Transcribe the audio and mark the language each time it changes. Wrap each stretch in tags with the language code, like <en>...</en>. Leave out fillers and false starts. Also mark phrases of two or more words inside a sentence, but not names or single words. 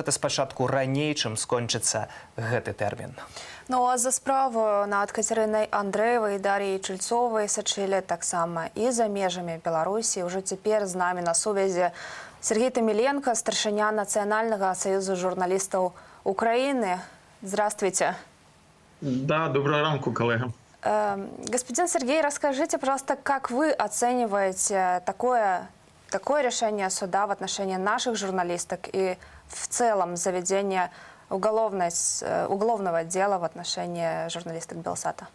<be>Гэта спачатку раней, чым скончыцца гэты тэрмін. Ну а за справу над Кацярынай Андрэевай і Дар'яй Чульцовай сачылі таксама і за межамі Беларусі. Уже цяпер з намі на сувязі Сергей Таміленко, старшыня Нацыянальнага саюза журналістаў Украины.</be> <ru>Здравствуйте.</ru> <uk>Да, доброго ранку, коллега.</uk> <ru>Господин Сергей, расскажите, пожалуйста, как вы оцениваете такое решение суда в отношении наших журналисток и в целом заведение уголовного дела в отношении журналисток Белсата?</ru>